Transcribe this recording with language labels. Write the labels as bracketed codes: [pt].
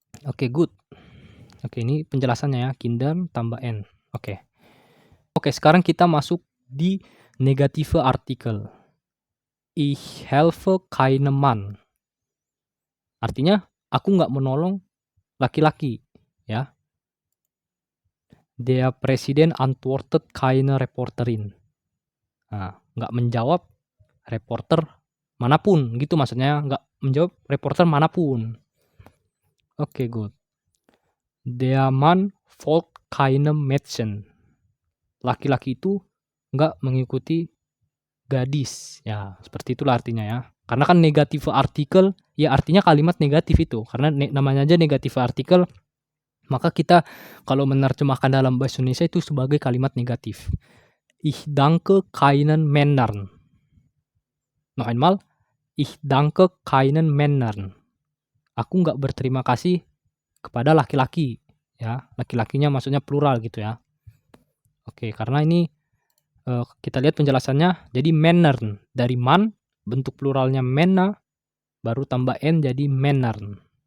[id] Oke, good. Oke, ini penjelasannya ya. Kinder tambah n. Oke, sekarang kita masuk di negative artikel. [de] Ich helfe keinem Mann. [id] Artinya, aku nggak menolong laki-laki, ya. [de] Der Präsident antwortet keine Reporterin. [id] Nah, nggak menjawab reporter manapun, gitu maksudnya. menjawab reporter manapun. Oke, good. [de] Der Mann folgt keinem Mädchen. [id] Laki-laki itu nggak mengikuti gadis. Ya, seperti itulah artinya ya. Karena kan negatif artikel, ya artinya kalimat negatif itu. Karena namanya aja negatif artikel, maka kita kalau menerjemahkan dalam bahasa Indonesia itu sebagai kalimat negatif. [de] Ich danke keinen Männern. Noch einmal, ich danke keinen Männern. [id] Aku nggak berterima kasih kepada laki-laki. Ya, laki-lakinya maksudnya plural gitu ya. Oke, karena ini kita lihat penjelasannya. Jadi Männern dari man, bentuk pluralnya Männer, baru tambah n jadi Männern.